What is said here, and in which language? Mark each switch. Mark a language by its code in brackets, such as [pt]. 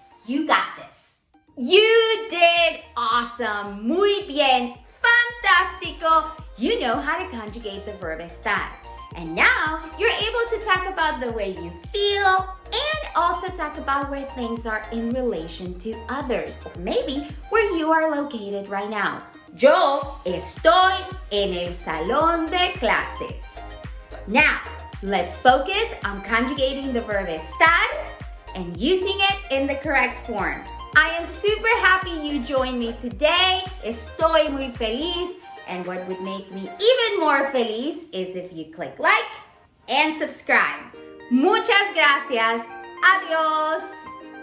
[en] You got this. You did awesome. [es] Muy bien. [en] Fantástico. You know how to conjugate the verb estar. And now you're able to talk about the way you feel and also talk about where things are in relation to others or maybe where you are located right now. [es] Yo estoy en el salón de clases. [en] Now, let's focus on conjugating the verb estar and using it in the correct form. I am super happy you joined me today. [es] Estoy muy feliz. [en] And what would make me even more feliz is if you click like and subscribe. [es] Muchas gracias. Adiós.